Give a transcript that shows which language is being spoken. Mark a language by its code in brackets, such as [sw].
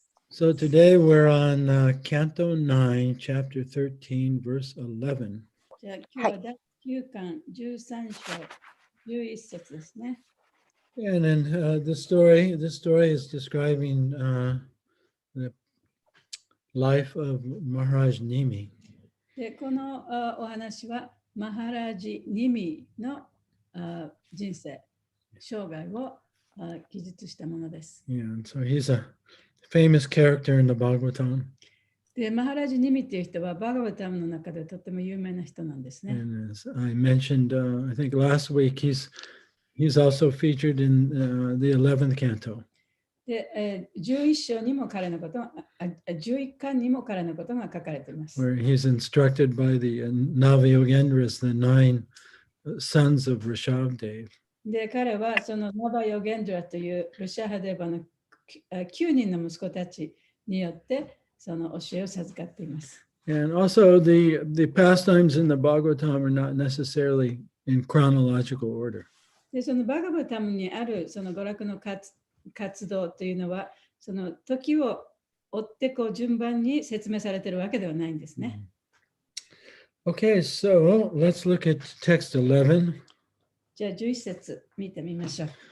[en] So today we're on Canto 9, Chapter 13, Verse 11. [ja] じゃあ今日は第9巻13章11節ですね。 [en] And then this story is describing the life of Maharaj Nimi. [ja] でこのお話はマハラジ・ニミの人生、生涯を記述したものです。 [en] Yeah, and so he's a famous character in the Bhagavatam. [ja] で、マハラジ・ニミという人はバガバタムの中でとても有名な人なんですね。 [en] And as I mentioned, I think last week, he's also featured in the 11th canto. [ja] で、11章にも彼のことが、11巻にも彼のことが書かれています。 [en] Where he's instructed by the Navayogendras, the 9 sons of Rishabdev. [ja] で、彼はそのナバヨゲンドラというルシャハデバの9人の息子たちによってその教えを授かっています。 [en] And also the pastimes in the Bhagavatam are not necessarily in chronological order. [ja] で、そのバガバタムにあるその娯楽の活動というのは、その時を追ってこう順番に説明されているわけではないんですね。 [en] Okay, so let's look at text 11. [ja] じゃあ11節見てみましょう。